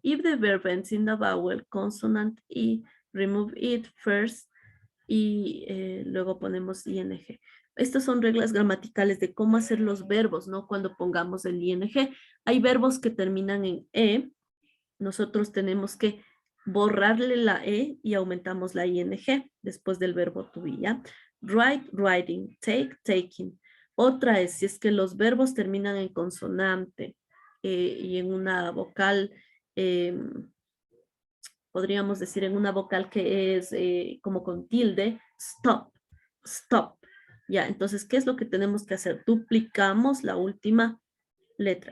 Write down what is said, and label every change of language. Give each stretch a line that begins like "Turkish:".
English: If the verb ends in the vowel, consonant y remove it first
Spanish: y luego ponemos
English: ing.
Spanish: Estas son reglas gramaticales de cómo hacer los verbos, ¿no? Cuando pongamos el ing. Hay verbos que terminan en e. Nosotros tenemos que borrarle la e y aumentamos la ing después del verbo to be, ¿ya?
English: Write, writing, take, taking.
Spanish: Otra es si es que los verbos terminan en consonante y en una vocal, podríamos decir en una vocal que es como con tilde, stop, stop. Ya, entonces, ¿qué es lo que tenemos que hacer? Duplicamos la última letra.